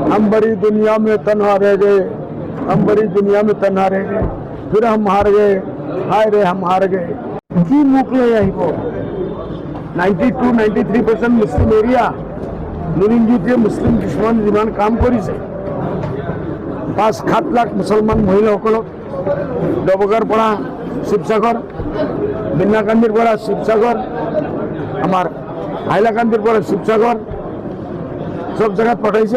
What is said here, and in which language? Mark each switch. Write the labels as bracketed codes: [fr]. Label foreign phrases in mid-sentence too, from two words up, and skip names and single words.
[hi] हम बड़ी दुनिया में तन्हा रह गए, हम बड़ी दुनिया में तन्हा रह गए, फिर हम हार गए, हाय रे हम हार गए। [as] কি মুখ লই আহিব 92-93% [en] Muslim area [as] নুরিনজিতে মুসলিম কিছুমান যিমান কাম কৰিছে 5-7 লাখ মুছলমান মহিলাসকলক ডবগাৰ পৰা শিৱসাগৰ, বিন্নাকান্দিৰ পৰা শিৱসাগৰ, আমাৰ হাইলাকান্দিৰ পৰা শিৱসাগৰ সব জায়গাত পঠাইছে।